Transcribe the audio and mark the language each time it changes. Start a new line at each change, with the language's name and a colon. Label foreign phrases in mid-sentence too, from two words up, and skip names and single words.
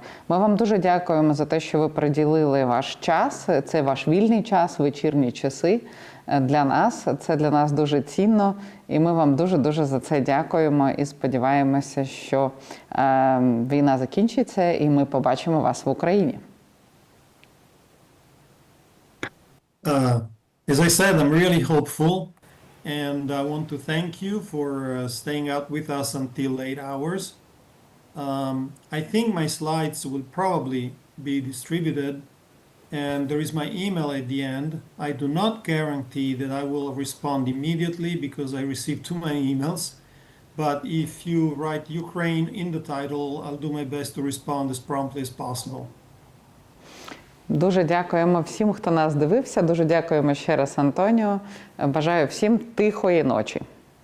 Ukrainian: Ми вам дуже дякуємо за те, що ви приділили ваш час. Це ваш вільний час, вечірні часи для нас. Це для нас дуже цінно. І ми вам дуже-дуже за це дякуємо і сподіваємося, що війна закінчиться і ми побачимо вас в Україні.
English: As I said, I'm really hopeful, and I want to thank you for staying out with us until late hours. I think my slides will probably be distributed, and there is my email at the end. I do not guarantee that I will respond immediately because I receive too many emails, but if you write Ukraine in the title, I'll do my best to respond as promptly as possible.
Ukrainian: Дуже дякуємо всім, хто нас дивився. Дуже дякуємо ще раз, Антоніо. Бажаю всім тихої ночі.